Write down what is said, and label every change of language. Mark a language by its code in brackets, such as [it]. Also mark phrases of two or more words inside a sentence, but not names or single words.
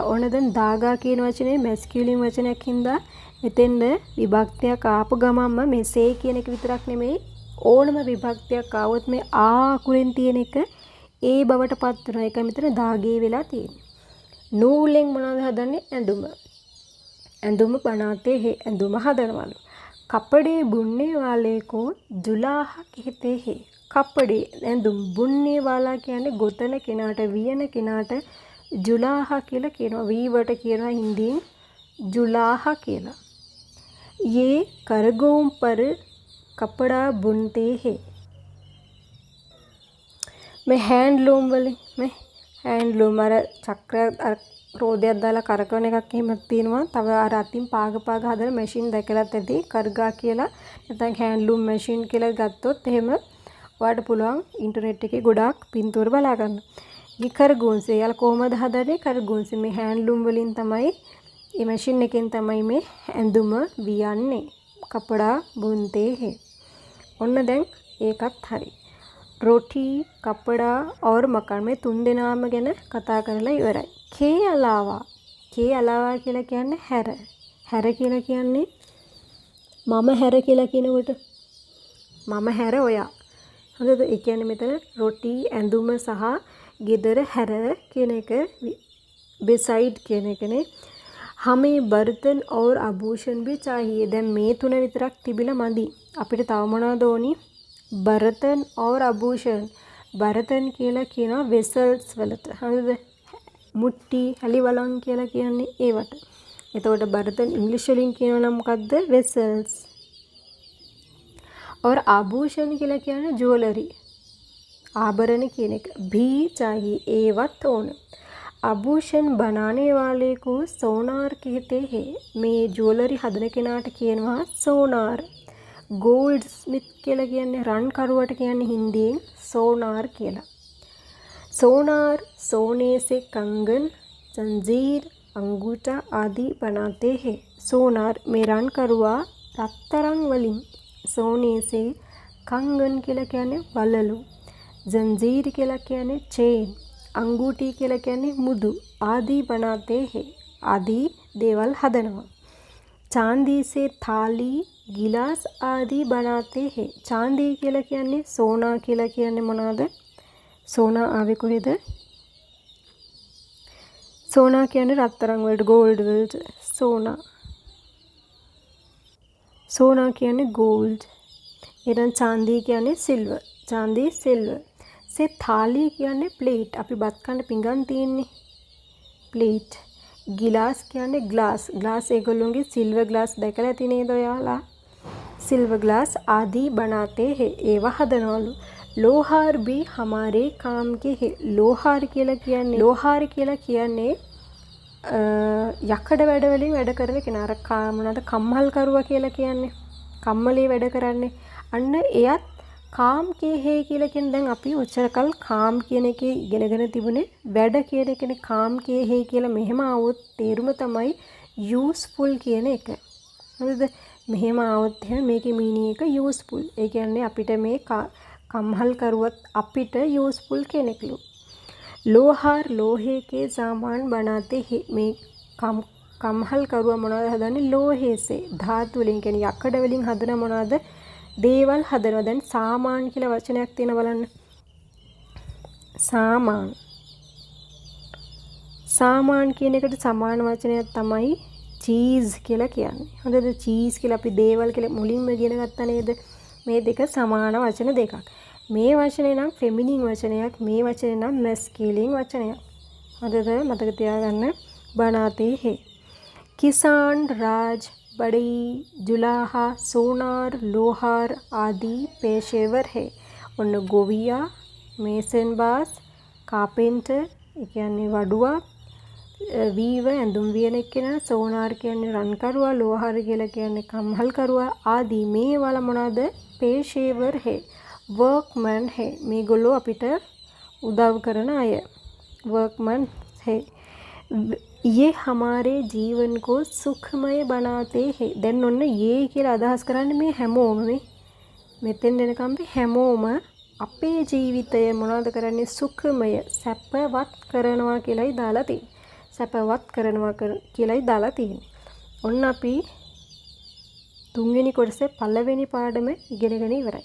[si] ඕන දැන් ධාගා කියන වචනේ මැස්කියුලින් වචනයක් හින්දා මෙතෙන්ද විභක්තියක් ආපු ගමන්ම මෙසේ කියන එක විතරක් නෙමෙයි ඕනම විභක්තියක් ආවොත් මේ ආකුරෙන් තියෙන එක ඒ බවට පත් වෙනවා. ඒක මෙතන ධාගේ වෙලා තියෙන්නේ. නූලෙන් මොනවද හදන්නේ? ඇඳුම. ඇඳුම [hi] बनाते हैं. [si] ඇඳුම හදනවලු. [hi] कपड़े बुनने वाले को जुलाहा कहते हैं. [si] कपड़े ඇඳුම් [hi] बुनने वाला [si] කියන්නේ ගොතන කෙනාට වියන කෙනාට जुलाहा කියලා කියනවා. වීවට කියනවා හින්දියෙන් जुलाहा කියලා. [hi] ये करगों पर कपड़ा बुनते हैं. मैं हैंडलूम वाली मैं हैंडलूम [si] අර චක්‍රය අර රෝදයක් දාලා කරකවන එකක් එහෙමත් තියෙනවා. තව අර අතින් පාග හදන මැෂින් දැකලත් ඇති. කර්ගා කියලා නැත්නම් [en] handloom machine [si] කියලා ගත්තොත් එහෙම ඔයාලට පුළුවන් ඉන්ටර්නෙට් එකේ ගොඩාක් පින්තූර බලා ගන්න. මේ කරගෝන්සේ යාලා කොහමද හදන්නේ? කරගෝන්සේ මේ හැන්ඩ්ලූම් වලින් තමයි මේ මැෂින් එකෙන් තමයි මේ ඇඳුම වියන්නේ. [hi] कपड़ा बुनते हैं. [si] ඔන්න දැන් ඒකත් හරි. [hi] रोटी कपड़ा और मकान में [si] තුන් දෙනාම ගැන කතා කරලා ඉවරයි. [hi] के अलावा [si] කියලා කියන්නේ හැර. හැර කියලා කියන්නේ මම හැර කියලා කියනකොට මම හැර ඔයා. හරිද? ඒ කියන්නේ මෙතන රොටි ඇඳුම සහ ගෙදර හැර කියන එක beside කියන එකනේ. [hi] हमें बर्तन और आभूषण भी चाहिए. [si] දැන් මේ තුන විතරක් තිබිලා මදි. අපිට තව මොනවද ඕනි? [hi] බර්තන් और आभूषण. [si] බර්තන් කියලා කියනවා වෙසල්ස් වලට. හරිද? මුට්ටි, හැලි වලන් කියලා කියන්නේ ඒවට. එතකොට බර්තන් ඉංග්‍රීසි වලින් කියනවා නම් මොකද්ද? වෙසල්ස්. [hi] और आभूषण [si] කියලා කියන්නේ ජුවලරි. ආභරණ කියන එක. [hi] भी चाहिए [si] ඒවත් ඕන. [hi] आभूषण बनाने वाले को सोनार कहते हैं. [si] මේ ජුවලරි හදන කෙනාට කියනවා සෝනාර්. [en] gold smith [si] කියලා කියන්නේ රන් කරුවට කියන්නේ හින්දියෙන් सोनार කියලා. [hi] सोनार सोने से कंगन, जंजीर, अंगूठा आदि बनाते हैं. [si] सोनार මේ රන් කරුවා රත්තරන් වලින් [hi] सोने से कंगन [si] කියලා කියන්නේ වලලු. जंजीर කියලා කියන්නේ चेन, अंगूठी කියලා කියන්නේ මුදු. [hi] आदि बनाते हैं. आदि [si] දේවල් හදනවා. [hi] चांदी से थाली, गिलास आदि बनाते हैं. [si] चांदी කියලා කියන්නේ सोना කියලා කියන්නේ මොනවාද? सोना ආවේ කොහෙද? सोना කියන්නේ රත්තරන් වලට, gold වලට. सोना කියන්නේ gold. ඊළඟ चांदी කියන්නේ silver. [hi] चांदी silver. से थाली [si] කියන්නේ plate. අපි බත් කන්න පිඟන් තියෙන්නේ. plate. गिलास කියන්නේ glass. glass ඒගොල්ලෝගේ [en] silver glass [si] දැකලා ඇති නේද ඔයාලා? [en] silver glass [hi] आदि बनाते हैं. [si] ඒවා හදනවලු. [hi] लोहार भी हमारे काम के है. [si] लोहार කියලා කියන්නේ යකඩ වැඩ වලින් වැඩ කරන කෙනා. අර මොනවාද කම්හල් කරුවා කියලා කියන්නේ. කම්මලේ වැඩ කරන්නේ. අන්න එයත් [hi] काम के है [si] කියලා කියන දැන් අපි උච්චරකල් කාම් කියන එකේ ඉගෙනගෙන තිබුණේ වැඩ කියන එකනේ. [hi] काम के है [si] කියලා මෙහෙම આવොත් තේරුම තමයි යූස්ෆුල් කියන එක. හරිද? මෙහෙම આવොත් එහෙනම් මේකේ මීනින් එක යූස්ෆුල්. ඒ කියන්නේ අපිට මේ කම්හල් කරුවත් අපිට यूजफुल කෙනෙක්ලු. [hi] लोहार लोहे के सामान बनाते हैं. [si] මේ කම්හල් කරුවා මොනවද හදන්නේ? [hi] लोहे से. [si] ධාතු වලින් කියන්නේ යකඩ වලින් හදන මොනවද? දේවල් හදනවා. දැන් සාමාන් කියලා වචනයක් තියෙන බලන්න. සාමාන් කියන එකට සමාන වචනයක් තමයි චීස් කියලා කියන්නේ. හරිද? චීස් කියලා අපි දේවල් කියලා මුලින්ම ඉගෙන ගත්තා නේද? මේ දෙක සමාන වචන දෙකක්. මේ වචනේ නම් ෆෙමිනින් වචනයක්, මේ වචනේ නම් මැස්කියුලින් වචනයක්. හරිද? මතක තියාගන්න. [hi] बनाते हैं. किसान, राज, बड़ी, जुलाहा, सोनार, लोहार आदि पेशेवर है. [si] ඔන්න ගොවියා, මේසන් බාස්, කාපෙන්ටර්, ඒ කියන්නේ වඩුවා, වීව ඇඳුම් වියන කෙනා, සෝනාර් කියන්නේ රන් කරුවා, ලෝහාර කියලා කියන්නේ කම්හල් කරුවා ආදී මේ වල මොනවාද? [hi] पेशेवर है. वर्कमैन है. [si] මේගොල්ලෝ අපිට උදව් කරන අය. [hi] वर्कमैन है ये हमारे जीवन को सुखमय बनाते हैं. [si] දැන් ඔන්න යේ කියලා අදහස් කරන්නේ මේ හැමෝම මෙතෙන් දෙනකම් හැමෝම අපේ ජීවිතය මොනවද කරන්නේ සුඛමය සැපවත් කරනවා කියලායි දාලා තියෙන්නේ. සැපවත් කරනවා කියලායි දාලා තියෙන්නේ. ඔන්න අපි තුන්වෙනි කොටසේ පළවෙනි පාඩම ඉගෙනගෙන ඉවරයි.